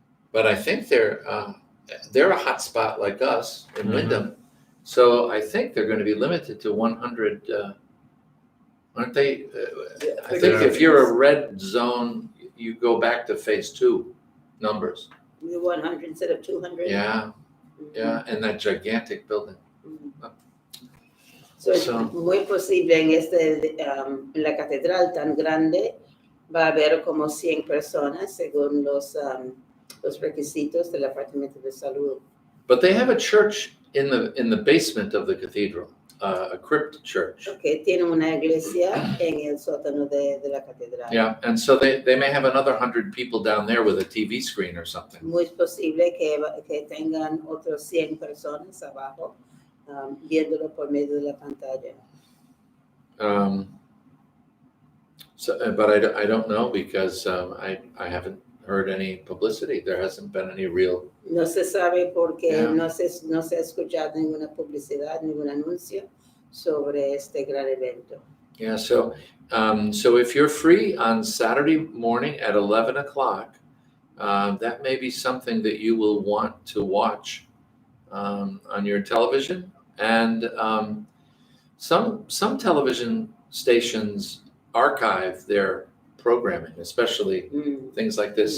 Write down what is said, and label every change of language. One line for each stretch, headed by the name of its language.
English: But I think they're a hot spot like us in Wyndham, so I think they're going to be limited to 100. Aren't they? I think if you're a red zone, you go back to phase 2 numbers. 100 instead of 200. Yeah, and that gigantic building.
Spanish: So es muy posible en la catedral tan grande va a haber como 100 personas según los requisitos del Departamento de Salud.
English: But they have a church in the basement of the cathedral, a crypt church.
Spanish: Okay, tiene una iglesia en el sótano de la catedral.
English: Yeah, and so they may have another 100 people down there with a TV screen or something.
Spanish: Muy posible que tengan otros 100 personas abajo viéndolo por medio de la pantalla.
English: But I don't know because I haven't heard any publicity. There hasn't been any real.
Spanish: No se sabe porque no se ha escuchado ninguna publicidad, ningún anuncio sobre este gran evento.
English: Yeah, so if you're free on Saturday morning at 11 o'clock, that may be something that you will want to watch on your television. And some television stations archive their programming, especially things like this.